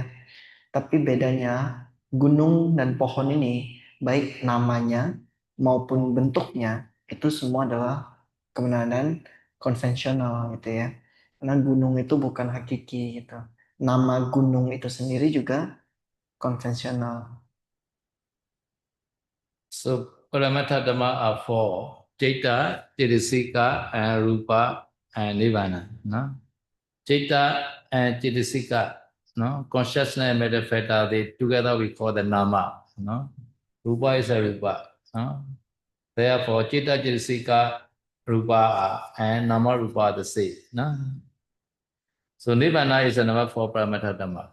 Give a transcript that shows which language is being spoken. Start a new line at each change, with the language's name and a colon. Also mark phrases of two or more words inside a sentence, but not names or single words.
Indonesian: Tapi bedanya gunung dan pohon ini baik namanya maupun bentuknya itu semua adalah kebenaran konvensional gitu ya. Karena gunung itu bukan hakiki gitu. Nama gunung itu sendiri juga konvensional.
English: So
Pali: Paramattha Dhamma
English: are four: Citta, Cetasika, and Rupa, and Nibbana. No? Citta and Cetasika, no? Consciousness and matter factor, they together we call the Nama. No? Rupa is a Rupa. No? Therefore, Citta, Cetasika, Rupa and
Pali: Nama Rupa
English: are the same. No? So Nibbana is the number for
Pali: Paramattha Dhamma.